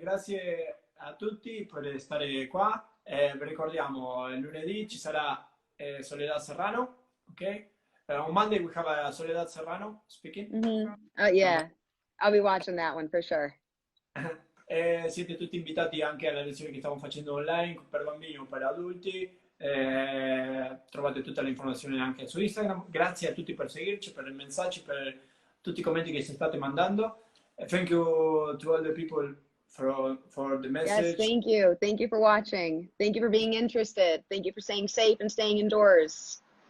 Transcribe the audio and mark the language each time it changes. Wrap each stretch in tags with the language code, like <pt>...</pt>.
<it>Grazie a tutti per stare qua. Vi ricordiamo, lunedì ci sarà Soledad Serrano, ok?</it> <en>On Monday we have Soledad Serrano speaking. Yeah, I'll be watching that one for sure.</en> <it>Siete tutti invitati anche alle lezioni che stiamo facendo online per bambini o per adulti. Trovate tutte le informazioni anche su Instagram. Grazie a tutti per seguirci, per i messaggi, per tutti i commenti che ci state mandando.</it> <en>Thank you to all the people for the message. Yes, thank you. Thank you for watching. Thank you for being interested. Thank you for staying safe and staying indoors.</en>